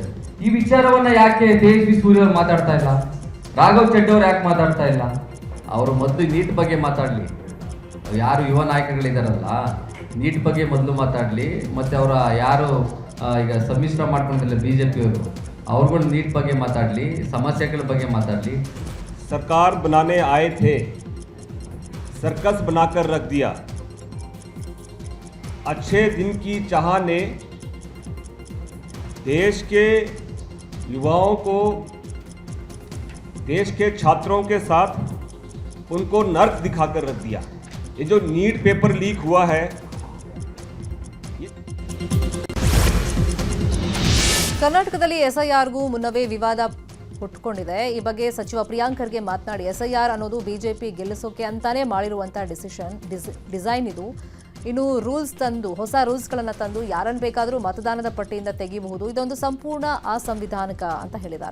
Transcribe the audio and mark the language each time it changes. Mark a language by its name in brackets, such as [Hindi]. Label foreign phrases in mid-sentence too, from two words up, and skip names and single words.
[Kannada] ಈ ವಿಚಾರವನ್ನ ಯಾಕೆ ತೇಜಸ್ವಿ ಸೂರ್ಯ ಅವರು ಮಾತಾಡ್ತಾ ಇಲ್ಲ, ರಾಘವ್ ಚಡ್ಡಿ ಅವರು ಯಾಕೆ ಮಾತಾಡ್ತಾ ಇಲ್ಲ? ಅವರು ಮೊದಲು ನೀಟ್ ಬಗ್ಗೆ ಮಾತಾಡಲಿ, ಯಾರು ಯುವ ನಾಯಕರುಗಳಿದಾರಲ್ಲ ನೀಟ್ ಬಗ್ಗೆ ಮೊದಲು ಮಾತಾಡಲಿ, ಮತ್ತೆ ಅವರ ಯಾರು ಈಗ ಸಮ್ಮಿಶ್ರ ಮಾಡ್ಕೊಂಡಿಲ್ಲ ಬಿಜೆಪಿಯವರು ಅವ್ರುಗಳು ನೀಟ್ ಬಗ್ಗೆ ಮಾತಾಡಲಿ, ಸಮಸ್ಯೆಗಳ ಬಗ್ಗೆ ಮಾತಾಡಲಿ. [Hindi] सरकार बनाने आए थे, सर्कस बनाकर रख दिया. अच्छे दिन की चाह ने देश के युवाओं को, देश के छात्रों के साथ उनको नर्क दिखाकर रख दिया. ये जो नीट पेपर लीक हुआ है, [Kannada] ಕರ್ನಾಟಕದಲ್ಲಿ ಎಸ್ಐಆರ್ಗೂ ಮುನ್ನವೇ ವಿವಾದ ಹುಟ್ಟುಕೊಂಡಿದೆ. ಈ ಬಗ್ಗೆ ಸಚಿವ ಪ್ರಿಯಾಂಕ್ ಖರ್ಗೆ ಮಾತನಾಡಿ, ಎಸ್ಐಆರ್ ಅನ್ನೋದು ಬಿಜೆಪಿ ಗೆಲ್ಲಿಸೋಕೆ ಅಂತಾನೆ ಮಾಡಿರುವಂಥ ಡಿಸೈನ್ ಇದು. ಇನ್ನು ರೂಲ್ಸ್ ತಂದು, ಹೊಸ ರೂಲ್ಸ್ಗಳನ್ನು ತಂದು ಯಾರನ್ನು ಬೇಕಾದರೂ ಮತದಾನದ ಪಟ್ಟಿಯಿಂದ ತೆಗೆಯಬಹುದು, ಇದೊಂದು ಸಂಪೂರ್ಣ ಅಸಂವಿಧಾನಿಕ ಅಂತ ಹೇಳಿದ್ದಾರೆ.